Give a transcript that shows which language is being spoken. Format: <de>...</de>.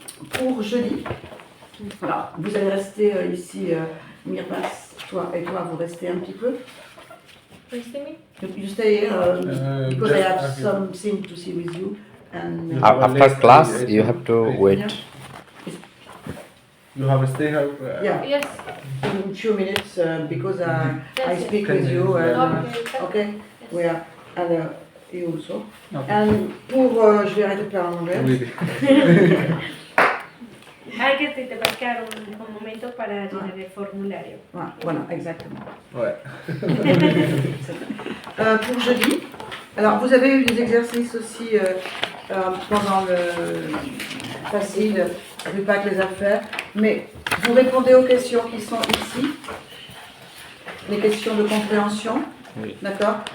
<fr>Pour jeudi, voilà, vous allez rester ici, Mirvas, toi et toi, vous restez un petit peu.</fr> <en>You stay here because I have something to see with you. And After class, you have to wait. You have to stay here? Yeah. Yes. In 2 minutes because I speak with you. Okay. We are. And you also.</en> <fr>And pour, je vais arrêter de parler en anglais. Oui.</fr> <es>Hay que te va a quedar un momento para llenar el formulario.</es> <fr>Voilà, exactement. Ouais. Pour jeudi, alors vous avez eu des exercices aussi pendant le facile, Rupak les a fait, mais vous répondez aux questions qui sont ici, les questions de compréhension, d'accord?</fr>